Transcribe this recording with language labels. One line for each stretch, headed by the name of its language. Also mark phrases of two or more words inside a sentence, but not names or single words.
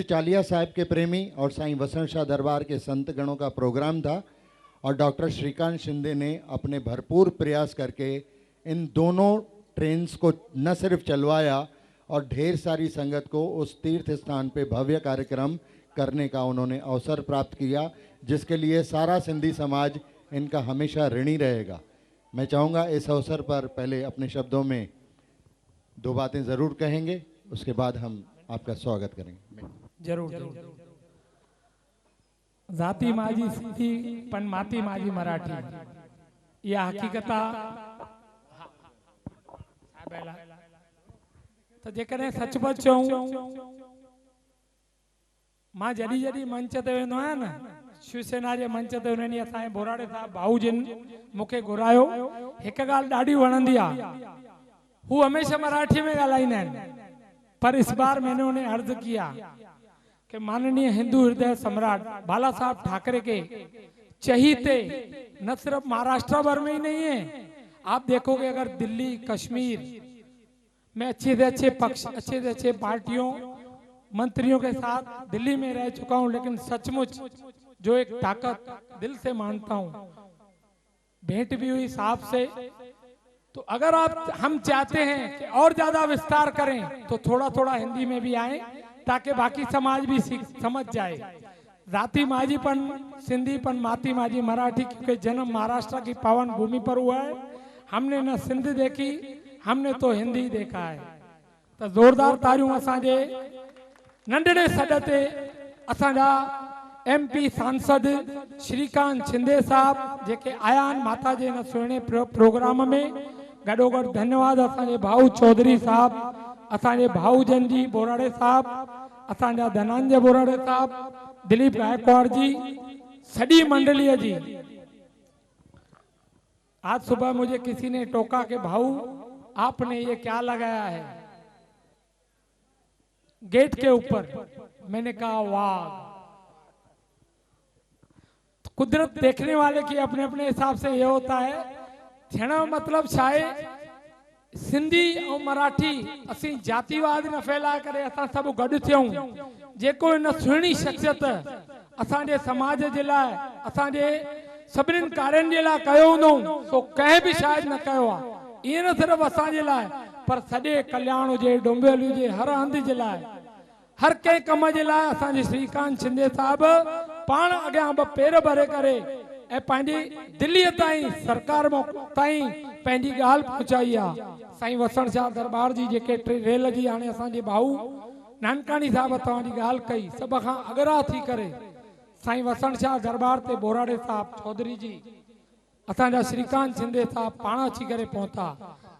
Hindi: चालिया साहब के प्रेमी और साईं वसंत शाह दरबार के संत गणों का प्रोग्राम था और डॉक्टर श्रीकांत शिंदे ने अपने भरपूर प्रयास करके इन दोनों ट्रेन्स को न सिर्फ चलवाया और ढेर सारी संगत को उस तीर्थ स्थान पे भव्य कार्यक्रम करने का उन्होंने अवसर प्राप्त किया, जिसके लिए सारा सिंधी समाज इनका हमेशा ऋणी रहेगा। मैं चाहूँगा इस अवसर पर पहले अपने शब्दों में 2 बातें ज़रूर कहेंगे, उसके बाद हम आपका स्वागत करेंगे। जरूर जरूर।
Marathi: जाती माझी सिंधी पण माती माझी मराठी,
Sindhi: या हकीकत तो जेकॾहिं सचमुच चऊं, मां जॾहिं जॾहिं मंच ते वेंदो आहियां न, शिवसेना जे मंच ते उन्हनि ॾींहुं असांजे बोराड़े साहब भाऊ जिन मूंखे घुरायो, हिकु ॻाल्हि ॾाढी वणंदी आहे, हू हमेशा मराठी में ॻाल्हाईंदा आहिनि,
Hindi: पर इस बार मैंने उन्हें अर्ज किया कि माननीय हिंदू हृदय सम्राट बाला साहब ठाकरे के चहीते न सिर्फ महाराष्ट्र भर में ही नहीं है, आप देखोगे अगर दिल्ली कश्मीर में अच्छे से अच्छे पक्ष, अच्छे से अच्छे पार्टियों मंत्रियों के साथ दिल्ली में रह चुका हूं, लेकिन सचमुच जो एक ताकत दिल से मानता हूं, भेंट भी हुई साहब से। तो अगर हम चाहते हैं कि और ज्यादा विस्तार करें तो थोड़ा थोड़ा हिंदी में भी आए ताकि बाकी समाज भी समझ जाए।
Marathi: जाति माझीपन सिंधीपन माती माझी मराठी,
Hindi: क्योंकि जन्म महाराष्ट्र की पावन भूमि पर हुआ है, हमने न सिंध देखी, हमने तो हिंदी देखा है।
Sindhi: तो जोरदार तारियूं असांजे नंढड़े सॾ ते असांजा MP सांसद श्रीकांत शिंदे साहब जेके आया आहिनि माता जे हिन सुहिणे प्रोग्राम में। गॾोगॾु धन्यवाद असांजे भाऊ चौधरी साहब, असांजे भाऊजन जी बोराड़े साहब, असांजा धनंजय बोराड़े साहब, दिलीप गायकवाड़ जी, सॼी मंडलीअ जी।
Hindi: आज सुबह मुझे किसी ने टोका कि भाऊ आपने ये क्या लगाया है गेट के ऊपर। मैंने कहा वाह, कुदरत देखने वाले की अपने अपने हिसाब से ये होता है।
Sindhi: थियण जो मतलब छा आहे, सिंधी और मराठी असीं जातिवाद न फैलाए करे असां सभु गॾु थियूं। जेको इन सुहिणी शख्सियत असांजे समाज जे लाइ, असांजे सभिनीनि कार्यनि जे लाइ कयो हूंदो, सो कंहिं बि शायदि न कयो आहे। ईअं न सिर्फ़ु असांजे लाइ, पर सॼे कल्याण हुजे, डोंबिवली हुजे, हर हंधि जे लाइ, हर कंहिं कम जे लाइ असांजे श्रीकांत शिंदे साहब पाण अॻियां ब पेर भरे करे ऐं पंहिंजी दिल्लीअ ताईं सरकार ताईं पंहिंजी ॻाल्हि पहुचाई आहे। साईं वसण शाह दरबार जी जेके रेल जी हाणे असांजे भाऊ नानकाणी साहब तव्हांजी ॻाल्हि कई, सभ खां अगरा थी करे साईं वसण शाह दरबार ते बोराड़े साहब चौधरी जी, असांजा श्रीकांत शिंदे साहब पाण अची करे पहुता।